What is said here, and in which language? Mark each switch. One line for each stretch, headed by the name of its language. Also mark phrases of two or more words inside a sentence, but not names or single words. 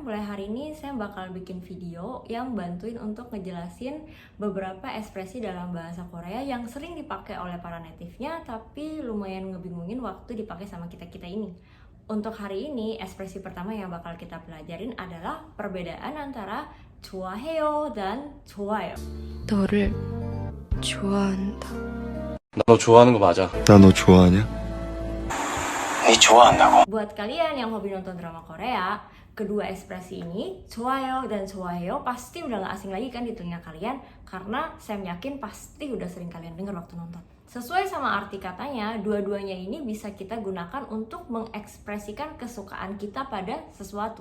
Indonesian: Mulai hari ini saya bakal bikin video yang bantuin untuk ngejelasin beberapa ekspresi dalam bahasa Korea yang sering dipakai oleh para native-nya, tapi lumayan ngebingungin waktu dipakai sama kita-kita ini. Untuk hari ini, ekspresi pertama yang bakal kita pelajarin adalah perbedaan antara 좋아해요 dan 좋아요.
Korean: 너를 좋아한다. 나 너 좋아하는 거 맞아. 나 너 좋아하냐? 니 좋아한다고.
Indonesian: Buat kalian yang hobi nonton drama Korea, kedua ekspresi ini, 좋아요 dan 좋아해요, pasti udah gak asing lagi kan di telinga kalian, karena saya yakin pasti udah sering kalian dengar waktu nonton. Sesuai sama arti katanya, dua-duanya ini bisa kita gunakan untuk mengekspresikan kesukaan kita pada sesuatu.